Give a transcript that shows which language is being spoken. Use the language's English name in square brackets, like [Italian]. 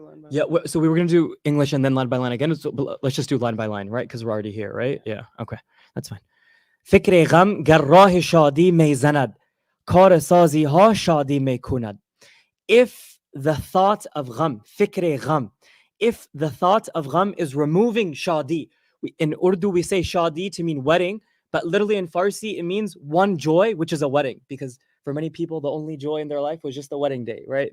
[English] Yeah, so we were going to do English and then line by line again. So let's just do line by line, right? Because we're already here, right? Yeah, okay. That's fine. [Persian] فکر غم گر راه شادی می زند کار سازی ها شادی می کند. [English] If the thought of gham, [Persian] fikr gham, [English] if the thought of gham is removing shadi, in Urdu we say shadi to mean wedding, but literally in Farsi it means one joy, which is a wedding, because for many people the only joy in their life was just the wedding day, right?